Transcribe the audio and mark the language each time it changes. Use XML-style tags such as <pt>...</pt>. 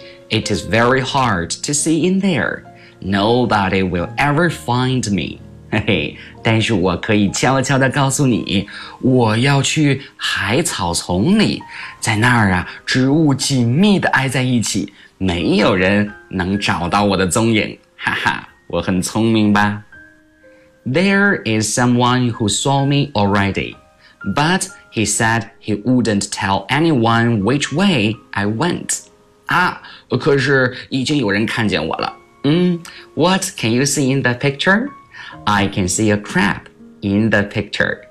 <en>It is very hard to see in there. Nobody will ever find me.</en> <zh>嘿嘿，但是我可以悄悄地告诉你，我要去海草丛里，在那儿啊，植物紧密地挨在一起，没有人能找到我的踪影。哈哈，我很聪明吧？</zh> <en>There is someone who saw me already, but... He said he wouldn't tell anyone which way I went.</en> <zh>啊，可是已经有人看见我了。</zh> <en>嗯，What can you see in the picture? I can see a crab in the picture.</en>